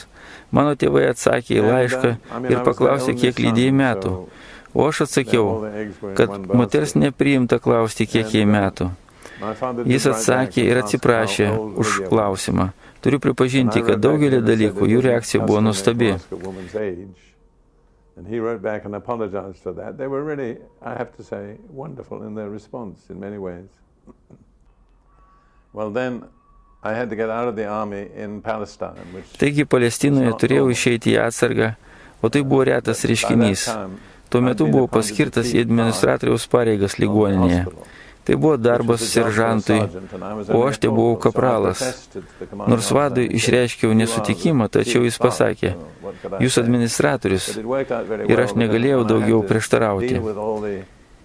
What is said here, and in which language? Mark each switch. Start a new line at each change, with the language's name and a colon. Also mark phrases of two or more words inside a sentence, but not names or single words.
Lithuanian: Mano tėvai atsakė į laišką ir paklausė, kiek Lydijai metų. O aš atsakiau, kad moters nepriimta klausti, kiek jai metų. Jis atsakė ir atsiprašė už klausimą. Turiu pripažinti, kad daugelį dalykų jų reakcija buvo nuostabi.
English: And he wrote back and apologized for that. They were really, I have to say, wonderful in their response in many ways. Well, then I had to get out of the army in Palestine.
Lithuanian: Taigi Palestinoje turėjau išeiti į atsargą, o tai buvo retas reiškinys. Tuo metu buvau paskirtas į administratoriaus pareigas ligoninėje. Tai buvo darbas seržantui, o aš te buvau kapralas. Nors vadui išreiškiau nesutikimą, tačiau jis pasakė, jūs administratorius, ir aš negalėjau daugiau prieštarauti.